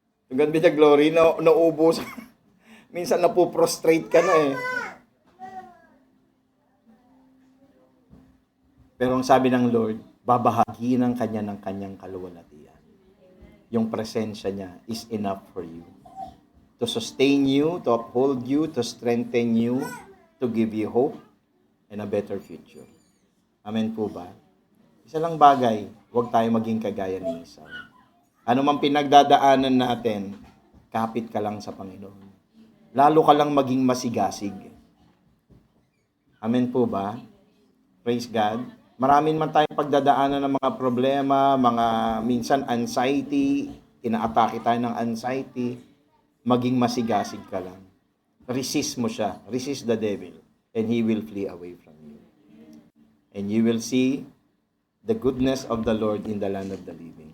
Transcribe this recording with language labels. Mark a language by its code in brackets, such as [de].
[en] To God be the glory. [tl] Naubos. Minsan napuprostrate ka na eh. Pero ang sabi ng Lord, babahagi ng kanyang kaluwalhatian. Yung presensya niya [en] is enough for you. To sustain you, to uphold you, to strengthen you, to give you hope and a better future. [tl] Amen po ba? Isa lang bagay, huwag tayo maging kagaya ni Esau. Ano man pinagdadaanan natin, kapit ka lang sa Panginoon. Lalo ka lang maging masigasig. Amen po ba? Praise God. Maraming man tayong pagdadaanan ng mga problema, mga minsan anxiety, inaatake tayo ng anxiety, maging masigasig ka lang. Resist mo siya. [en] Resist the devil and he will flee away from you. And you will see the goodness of the Lord in the land of the living.